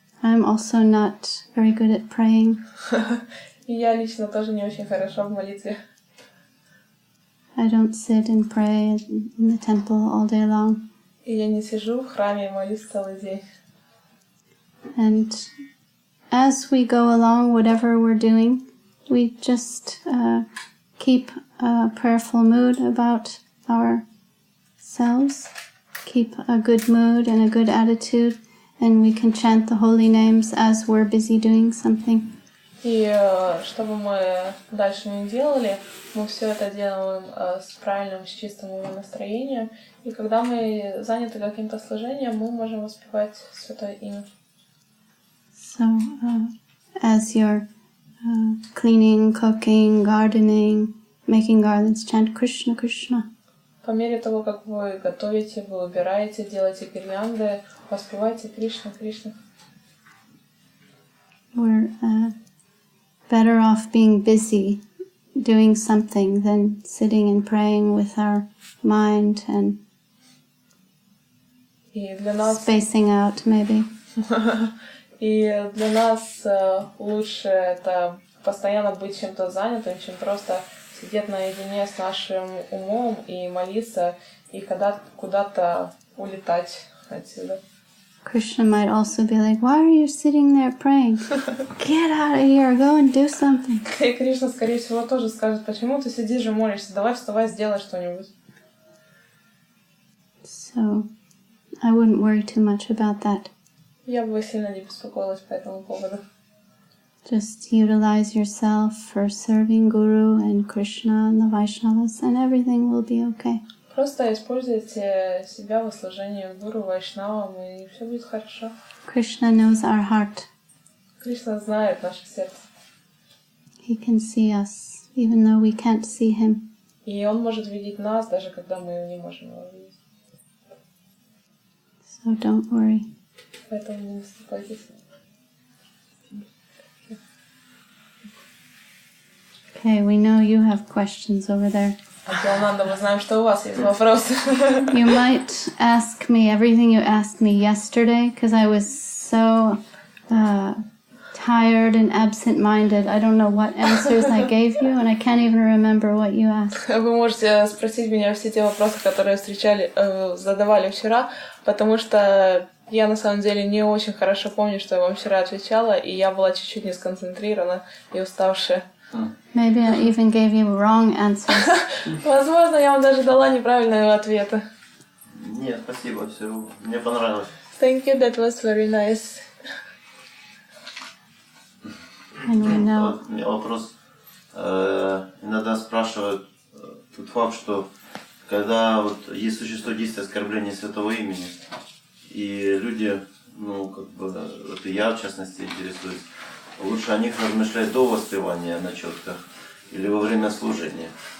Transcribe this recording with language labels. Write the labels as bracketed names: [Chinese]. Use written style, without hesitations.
[English] I'm also not very good at praying. [Russian] И я лично тоже не очень хорошо в молитве. [English] I don't sit and pray in the temple all day long. [Russian] И я не сижу в храме и молюсь целый день. [English] And as we go along, whatever we're doing, we just keep a prayerful mood about ourselves, keep a good mood and a good attitude, and we can chant the holy names as we're busy doing something. [Russian] И что бы мы дальше ни делали, мы все это делаем с правильным, с чистым его настроением. И когда мы заняты каким-то служением, мы можем воспевать Святое Имя. [English] So, as you're cleaning, cooking, gardening, making garlands, chant Krishna, Krishna. [Russian] По мере того, как вы готовите, вы убираете, делаете гирлянды, воспевайте Кришна, Кришна. [English] We're better off being busy doing something than sitting and praying with our mind and spacing out, maybe. [Russian] И для нас лучше это постоянно быть чем-то занятым, чем просто сидеть наедине с нашим умом и молиться, и когда куда-то улетать отсюда. [English] Krishna might also be like, why are you sitting there praying? Get out of here, go and do something. [Russian] И Кришна, скорее всего, тоже скажет, почему ты сидишь и молишься, давай вставай, сделай что-нибудь. [English] So, I wouldn't worry too much about that. [Russian] Я бы сильно не беспокоилась по этому поводу. [English] Just utilize yourself for serving Guru and Krishna and the Vaishnavas, and everything will be okay. [Russian] Просто используйте себя во служении Гуру, Вайшнавам, и все будет хорошо. [English] Krishna knows our heart. [Russian] Кришна знает наше сердце. [English] He can see us, even though we can't see him. [Russian] И Он может видеть нас, даже когда мы не можем Его видеть. [English] So don't worry. [Russian] Поэтому не беспокойтесь. [English] Okay, we know you have questions over there. [Russian] Йоланда, мы знаем, что у вас есть вопросы. [English] You might ask me everything you asked me yesterday, because I was so tired and absent-minded. I don't know what answers I gave you, and I can't even remember what you asked. [Russian] Вы можете спросить меня все те вопросы, которые задавали вчера, потому что я на самом деле не очень хорошо помню, что я вам вчера отвечала, и я была чуть-чуть не сконцентрирована и уставшая. [English] Maybe I even gave you wrong answers. [Russian] Возможно, я вам даже дала неправильные ответы. Нет, спасибо, все, мне понравилось. [English] Thank you, that was very nice. And we know. [Russian] У меня вопрос. Иногда спрашивают тот факт, что когда вот есть существует действие оскорбления святого имени, и люди, ну, как бы, вот и я в частности интересуюсь, лучше о них размышлять до воспевания на четках или во время служения?